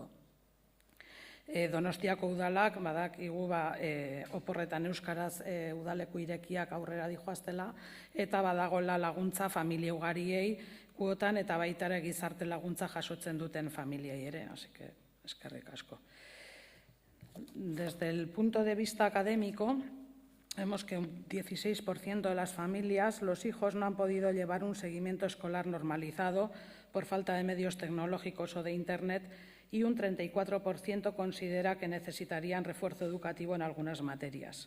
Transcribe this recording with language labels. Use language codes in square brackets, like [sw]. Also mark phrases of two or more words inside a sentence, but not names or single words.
[eu] Donostiako udalak, badakigu oporretan euskaraz udaleku irekiak aurrera dijoaztela, eta badagoela laguntza familia ugariei kuotan eta baita ere gizarte laguntza jasotzen duten familiei ere, [es] así que [eu] eskerrik asko. [es] Desde el punto de vista académico, vemos que un 16% de las familias, los hijos no han podido llevar un seguimiento escolar normalizado por falta de medios tecnológicos o de Internet y un 34% considera que necesitarían refuerzo educativo en algunas materias.